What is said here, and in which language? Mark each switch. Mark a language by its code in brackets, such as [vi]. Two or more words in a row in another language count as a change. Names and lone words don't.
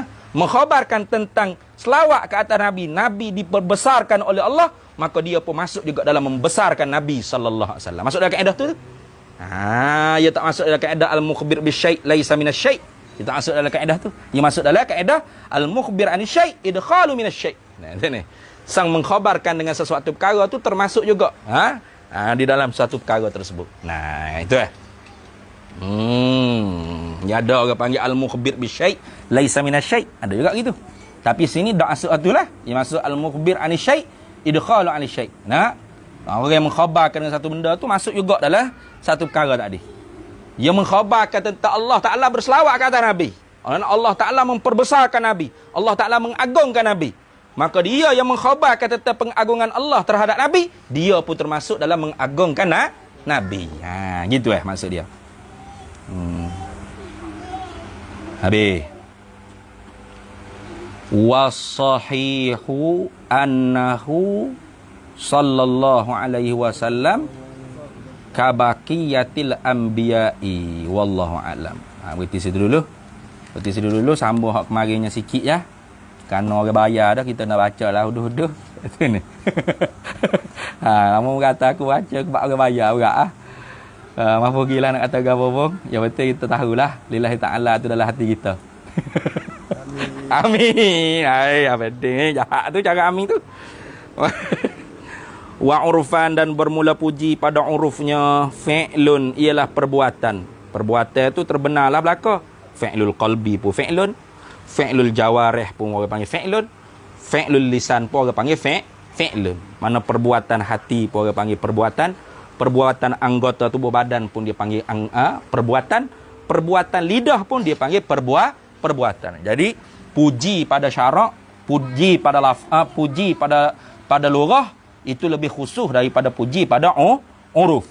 [ms] Mengkhabarkan tentang selawat ke atas Nabi, Nabi diperbesarkan oleh Allah, maka dia pun masuk juga dalam membesarkan Nabi [ar] صلى الله عليه وسلم. [ms] Masuk dalam kaedah tu. Dia tak masuk dalam kaedah [ar] المخبر بالشيء ليس من الشيء. [ms] Kita masuk dalam kaedah tu. Yang masuk dalam kaedah [ar] المخبر عن الشيء داخل من الشيء'. [ms] Nah, ni. Sang mengkhabarkan dengan sesuatu perkara tu termasuk juga di dalam satu perkara tersebut. Nah, itu Ya ada orang panggil [ar] المخبر بالشيء ليس من الشيء'. [ms] Ada juga gitu. Tapi sini dak masuk atulah. Yang masuk [ar] المخبر عن الشيء داخل عن الشيء'. [ms] Nah, orang yang mengkhabarkan dengan satu benda tu masuk juga dalam satu perkara tadi. Yang mengkhabarkan tentang Allah Ta'ala berselawat ke atas Nabi. Allah Ta'ala memperbesarkan Nabi. Allah Ta'ala mengagungkan Nabi. Maka dia yang mengkhabarkan tentang pengagungan Allah terhadap Nabi, dia pun termasuk dalam mengagungkan Nabi. Gitu maksud dia. Habis. [ar] والصحيح أنه صلى الله عليه وسلم كبقية الأنبياء والله أعلم. [ms] Berhenti situ dulu. Sambung hak kemarinnya sikit ya. Kerana orang bayar dah, kita nak baca lah uduh-uduh. Itu ni. Kamu kata aku baca sebab orang bayar juga mampu gila nak kata apa pun. Yang penting kita tahulah [ar] لله تعالى [ms] tu dalam hati kita. Amin. Apa penting jahat tu cara amin tu. [ar] وعرفا, [ms] dan bermula puji pada urufnya fi'lun, ialah perbuatan. Perbuatan tu terbenarlah belaka. [ar] فعل القلب [ms] pun fi'lun, [ar] فعل الجوارح [ms] pun orang panggil fi'lun, [ar] فعل اللسان [ms] pun orang panggil fi'lun. Mana perbuatan hati pun orang panggil perbuatan, perbuatan anggota tubuh badan pun dia panggil perbuatan, perbuatan lidah pun dia panggil perbuatan. Jadi puji pada syarak, puji pada puji pada lurah itu lebih khusus daripada puji pada uruf.